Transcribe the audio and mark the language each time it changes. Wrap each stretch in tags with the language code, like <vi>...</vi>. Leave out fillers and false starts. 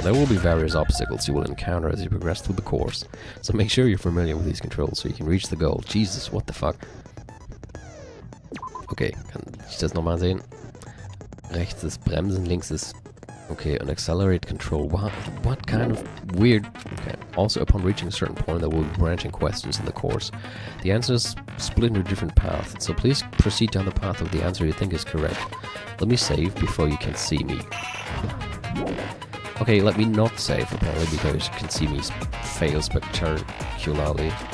<en>There will be various obstacles you will encounter as you progress through the course. So make sure you're familiar with these controls so you can reach the goal. Jesus, what the fuck?</en> <de>Okay, kann ich das nochmal sehen? Rechts ist Bremsen, links ist...</de> <en>Okay, and accelerate control. What kind of weird... Okay. Also, upon reaching a certain point, there will be branching questions in the course. The answers split into different paths, so please proceed down the path of the answer you think is correct. Let me save before you can see me. Okay, let me not save, apparently, because you can see me fail spectacularly.</en>